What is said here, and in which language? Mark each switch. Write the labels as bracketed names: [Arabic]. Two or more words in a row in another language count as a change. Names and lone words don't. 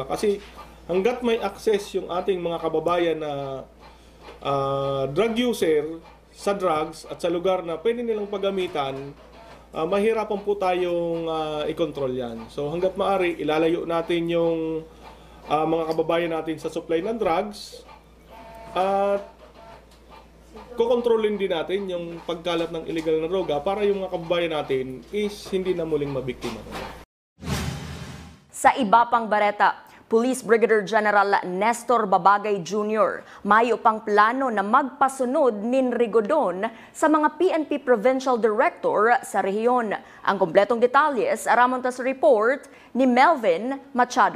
[Filipino] Kasi hanggat may access yung ating mga kababayan na drug user sa drugs at sa lugar na pwede nilang paggamitan, mahirapan po tayong i-control yan. So hanggat maaari, ilalayo natin yung mga kababayan natin sa supply ng drugs at kukontrolin din natin yung pagkalat ng illegal na droga para yung mga kababayan natin is hindi na muling mabiktima. [Bikol] Sa iba pang bareta, Police Brigadier General Nestor Babagay Jr. mayo pang plano na magpasunod nin Rigodon sa mga PNP Provincial Director sa rehiyon. Ang kumpletong detalles aramon ta sa report ni Melvin Machado.